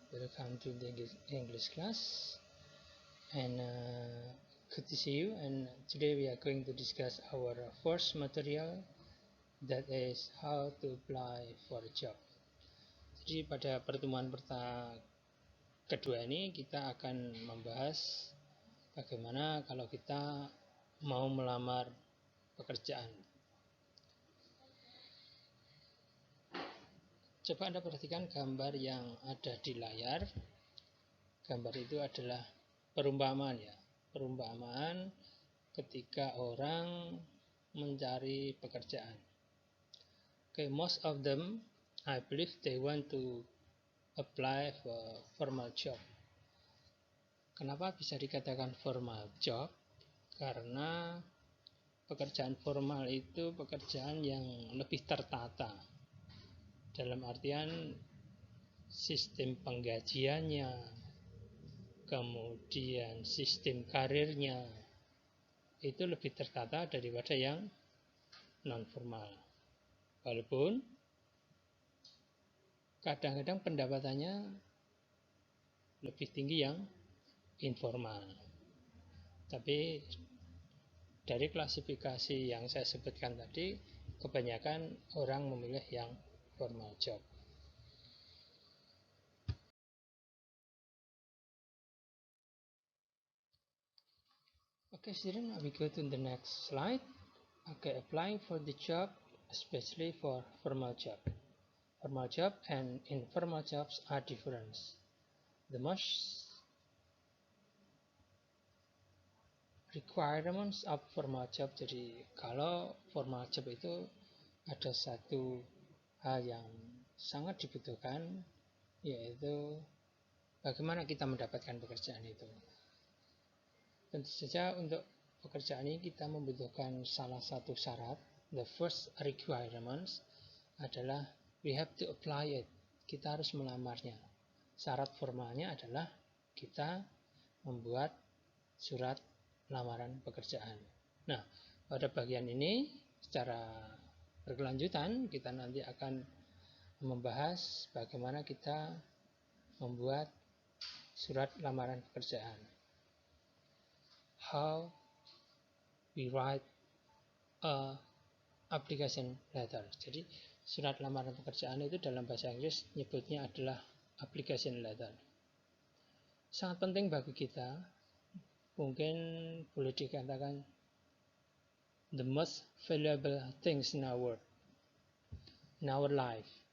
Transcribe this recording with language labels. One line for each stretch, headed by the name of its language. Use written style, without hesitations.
English: Welcome to the English class, and good to see you. And today we are going to discuss our first material, that is how to apply for a job.
Indonesian: Jadi pada pertemuan kedua ini kita akan membahas bagaimana kalau kita mau melamar pekerjaan. Coba Anda perhatikan gambar yang ada di layar. Gambar itu adalah perumpamaan ya. Perumpamaan ketika orang mencari pekerjaan.
English: Okay, most of them, I believe they want to apply for formal job.
Indonesian: Kenapa bisa dikatakan formal job? Karena pekerjaan formal itu pekerjaan yang lebih tertata. Dalam artian sistem penggajiannya, kemudian sistem karirnya itu lebih tertata daripada yang non formal. Walaupun kadang-kadang pendapatannya lebih tinggi yang informal. Tapi dari klasifikasi yang saya sebutkan tadi, kebanyakan orang memilih yang formal job.
English: Okay, student, we go to the next slide. Okay, applying for the job, especially for formal job. Formal job and informal jobs are different. The most requirements of formal job,
Indonesian: jadi kalau formal job itu ada satu hal yang sangat dibutuhkan, yaitu bagaimana kita mendapatkan pekerjaan itu. Tentu saja untuk pekerjaan ini kita membutuhkan salah satu syarat.
English: The first requirements adalah we have to apply it.
Indonesian: Kita harus melamarnya. Syarat formalnya adalah kita membuat surat lamaran pekerjaan. Nah, pada bagian ini secara berkelanjutan kita nanti akan membahas bagaimana kita membuat surat lamaran pekerjaan.
English: How we write a application letter.
Indonesian: Jadi surat lamaran pekerjaan itu dalam bahasa Inggris nyebutnya adalah application letter. Sangat penting bagi kita, mungkin boleh dikatakan
English: the most valuable things in our life.